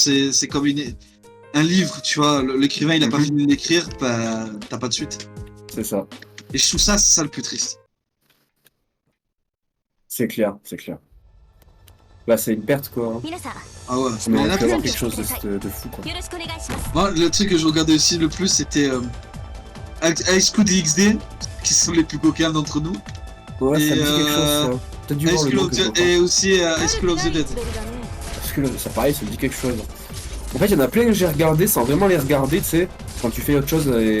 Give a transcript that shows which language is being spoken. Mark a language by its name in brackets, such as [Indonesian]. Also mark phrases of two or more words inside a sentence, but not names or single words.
[French] C'est comme un livre, tu vois. L'écrivain, il a pas fini d'écrire, bah, t'as pas de suite. C'est ça. Et je trouve ça, c'est ça le plus triste. C'est clair, c'est clair. Bah, c'est une perte, quoi. Hein. [Japanese] 皆さん [French] Ah ouais. On Mais il y en aurait a pu avoir plein. quelque chose de fou, quoi. [Japanese] よろしくお願いします [French] Moi, le truc que je regardais aussi le plus, c'était High School DxD, qui sont les plus coquins d'entre nous. Ouais, ça Et, me dit quelque chose, ça. Peut-être dû voir le nom que je vois pas. Et aussi High School of the Dead. Parce que ça, pareil, ça me dit quelque chose. En fait, il y en a plein que j'ai regardé sans vraiment les regarder, tu sais, quand tu fais autre chose et...